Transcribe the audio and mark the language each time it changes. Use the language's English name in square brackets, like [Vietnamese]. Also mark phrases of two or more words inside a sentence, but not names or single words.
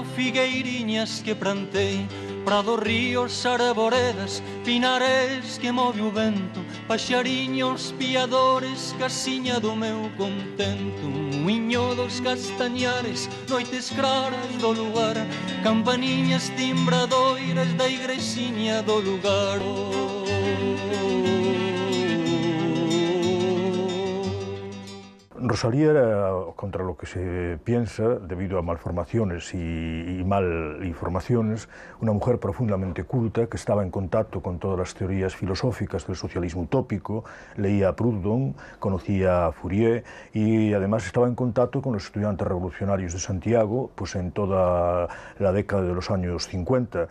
[Galician] figueiriñas que plantei, prados, ríos, arboredas, pinares que move o vento, paxariños, piadores, casiña do meu contento, muiño dos castañares, noites claras do lugar, campaniñas timbradoiras da igrexiña do lugar. [Spanish] Rosalía era, contra lo que se piensa, debido a malformaciones y mal informaciones, una mujer profundamente culta que estaba en contacto con todas las teorías filosóficas del socialismo utópico, leía a Proudhon, conocía a Fourier y además estaba en contacto con los estudiantes revolucionarios de Santiago pues en toda la década de los años 50.